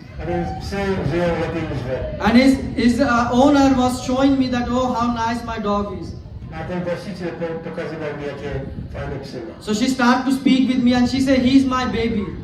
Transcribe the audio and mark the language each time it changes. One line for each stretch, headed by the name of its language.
Polish: A więc psy żyją lepiej niż wy.
English: And his owner was showing me that, oh, how nice my dog is.
Polish: A ten właściciel pokazywał mi, jakie fajne psy ma.
English: So she started to speak with me and she said, he's my baby.